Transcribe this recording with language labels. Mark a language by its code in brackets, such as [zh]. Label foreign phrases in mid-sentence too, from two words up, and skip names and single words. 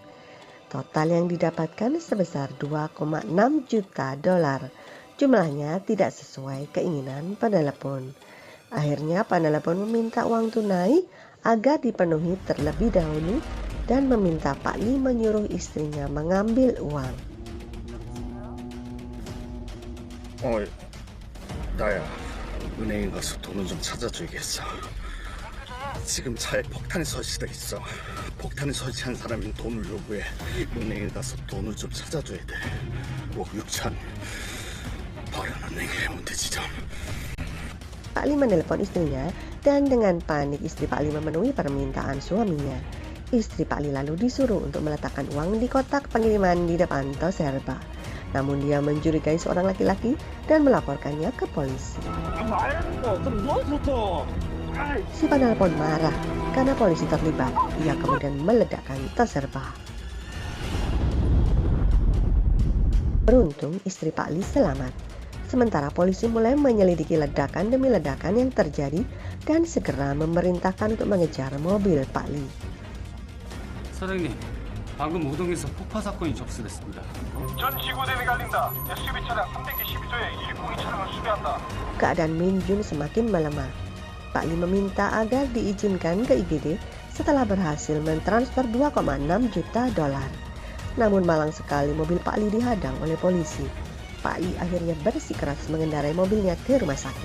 [id] Total yang didapatkan sebesar $2,6 juta. Jumlahnya tidak sesuai keinginan penelepon. Akhirnya penelepon meminta uang tunai agar dipenuhi terlebih dahulu dan meminta Pak Li menyuruh istrinya mengambil uang. [ko] 나야. 은행에 가서 돈을 좀 찾아줘야겠어. 지금 차에 폭탄이 설치돼 있어. 폭탄을 설치한 사람이 돈을 요구해. 은행에 가서 돈을 좀 찾아줘야 돼. 5, 6천. 바른 은행에 문제지점. [id] Pak Li menelepon istrinya dan dengan panik istri Pak Li memenuhi permintaan suaminya. Istri Pak Li lalu disuruh untuk meletakkan uang di kotak pengiriman di depan Toserba. Namun dia mencurigai seorang laki-laki dan melaporkannya ke polisi. Si penelpon marah karena polisi terlibat. Ia kemudian meledakkan Toserba. Beruntung istri Pak Li selamat. Sementara polisi mulai menyelidiki ledakan demi ledakan yang terjadi dan segera memerintahkan untuk mengejar mobil Pak Li. [ko] 사장님, 방금 우동에서 폭파 사건이 접수됐습니다. 전 지구 대비가 알린다. SUV 차량 312조에 102 차량을 수배한다. [id] Keadaan Min Jun semakin melemah. Pak Li meminta agar diizinkan ke IGD setelah berhasil mentransfer 2,6 juta dolar. Namun malang sekali mobil Pak Li dihadang oleh polisi. Pak Li akhirnya bersikeras mengendarai mobilnya ke rumah sakit.